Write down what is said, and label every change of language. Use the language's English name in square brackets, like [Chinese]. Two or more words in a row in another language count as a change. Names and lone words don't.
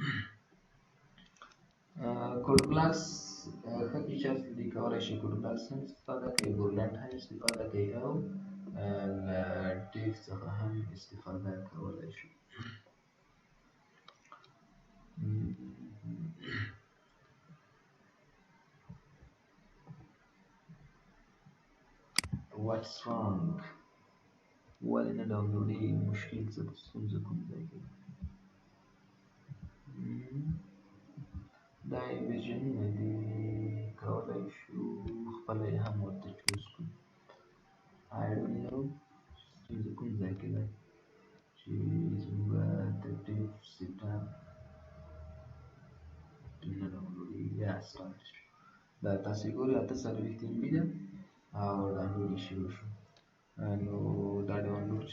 [Pashto] کوډ بلاکس ښه فیچرز دي کولای شي کوډ بلاکس هم استفاده کوي بورلند هم استفاده کوي او له ډیو څخه هم استفاده کولای شي [English] What's wrong [Pashto] ولې نه ډاونلوډېږي مشکل څه ده ستونزه کوم ځای کې دا یې ویژنونه دي کولای شو خپله یې هم ورته چوز کړو [English] I don't know [Pashto] ستونزه کوم ځای کې ده چې زموږ د ډیو سیټاپ نه ډاونلوډېږي یا سټارټ شو دا تاسې ګورئ 840 MB ده او ډاونلوډ یې شروع شو نو دا ډاونلوډ چې